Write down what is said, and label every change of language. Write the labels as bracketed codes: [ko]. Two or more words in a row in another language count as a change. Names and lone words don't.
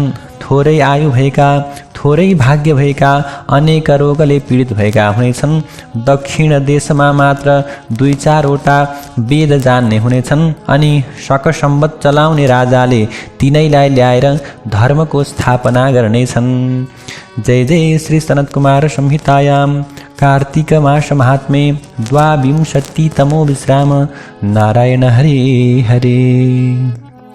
[ne] थोरै आयु भएका, थोरै भाग्य भएका, अनेक रोगले पीडित भएका हुनेछन्। दक्षिण देशमा मात्र 2-4 वटा वेद जान्ने हुनेछन् अनि शकसम्बत चलाउने राजाले तिनैलाई ल्याएर धर्मको स्थापना गर्नेछन्। [sa] जय जय श्री सनत कुमार संहितायां कार्तिक मास महात्म्ये 22तमो विश्राम। नारायण हरे हरे।